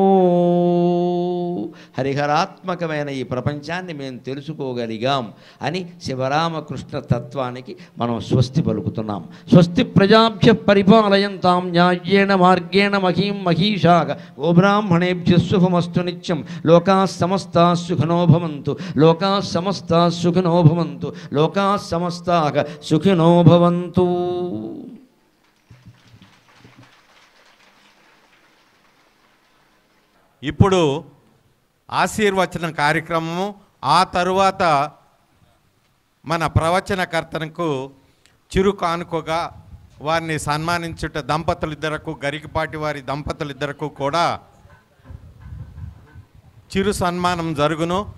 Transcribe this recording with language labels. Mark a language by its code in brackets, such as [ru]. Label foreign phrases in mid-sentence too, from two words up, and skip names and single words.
[te] హరిహరాత్మకమైన ఈ ప్రపంచాన్ని మేము తెలుసుకోగలిగాం అని శివరామకృష్ణ తత్వానికి మనం స్వస్తి పలుకుతున్నాం. [sa] స్వస్తి ప్రజాభ్య పరిపాలయంతాం న్యాయేణ మార్గేణ మహీం మహీషాగ గోబ్రాహ్మణేభ్య శుభమస్తు నిత్యం. లోకా సమస్తా సుఖినో భవంతు, లోకా సమస్తా సుఖినో భవంతు, లోకా సమస్తాః సుఖినో భవంతు. [te] ఇప్పుడు ఆశీర్వచన కార్యక్రమము. ఆ తరువాత మన ప్రవచనకర్తనకు చిరు కానుకగా వారిని సన్మానించుట దంపతులిద్దరకు, గరికపాటి వారి దంపతులిద్దరకు కూడా చిరు సన్మానం జరుగును.